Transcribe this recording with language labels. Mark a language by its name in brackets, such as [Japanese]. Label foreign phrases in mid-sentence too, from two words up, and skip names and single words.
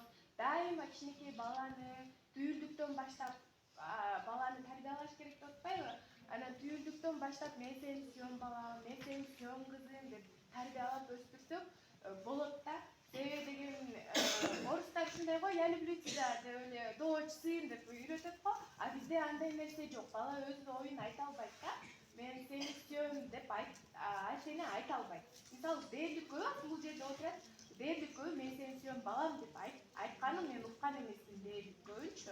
[Kyrgyz] Дайыма кичинекей баланы түйүлдүктөн баштап баланы тарбиялаш керек деп атпайбы? Анан түйүлдүктөн баштап мен сени сүйөм балам, мен сени сүйөм кызым деп тарбиялап өстүрсөк болот да. Себеби деген орустар ушундай го, [Russian] я люблю тебя [Kyrgyz] деп эле дочь, сын деп үйрөтөт го. А бизде андай нерсе жок. Бала өз оюн айта албайт да. Мен сени сүйөм деп айтени айта албайт. Мисалы, дээрлик көп бул жерде отурат. Дээрлик көп мен сени сүйөм балам деп айтканын мен уккан эмесмин дээрлик көбүнчө.